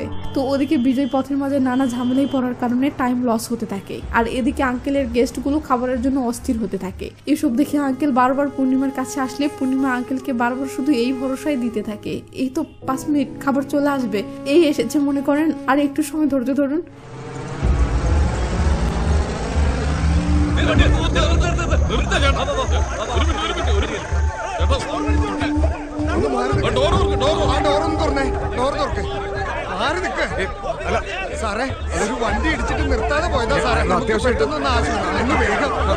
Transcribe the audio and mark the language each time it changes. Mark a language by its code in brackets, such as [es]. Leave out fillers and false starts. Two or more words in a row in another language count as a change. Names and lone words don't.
[bn] তো ওদিকে বিজয় পথের মাঝে নানা ঝামেলায় পড়ার কারণে টাইম লস হতে থাকে, আর এদিকে আঙ্কেলের গেস্টগুলো খাবারের জন্য অস্থির হতে থাকে। এসব দেখে আঙ্কেল বারবার পূর্ণিমার কাছে আসলে পূর্ণিমা আঙ্কেলকে বারবার শুধু এই ভরসায় দিতে থাকে, এই তো 5 মিনিট খাবার চলে আসবে, এই এসেছে মনে করেন, আর একটু সময় ধৈর্য ধরুন। [ml] സാറേ ഒരു വണ്ടി ഇടിച്ചിട്ട് നിർത്താതെ പോയതാ സാറേ, പെട്ടെന്ന് ആശുപത്രി വേഗം.